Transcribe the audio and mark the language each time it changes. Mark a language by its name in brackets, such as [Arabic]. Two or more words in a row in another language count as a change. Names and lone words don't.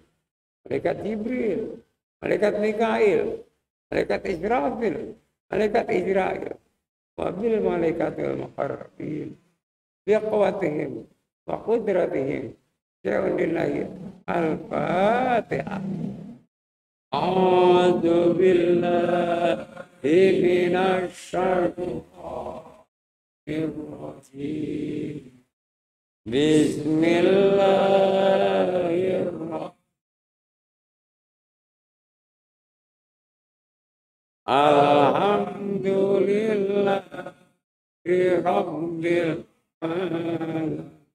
[Indonesian] Malaikat Jibril, Malaikat Mikail, Malaikat Israfil, Malaikat Israel, [Arabic] وبالملائكة المقربين، بقواتهم، وقدرتهم، لله الفاتحة. أعوذ بالله من الشيطان الرجيم. بسم الله الرحمن الرحيم. الحمد لله رب العالمين.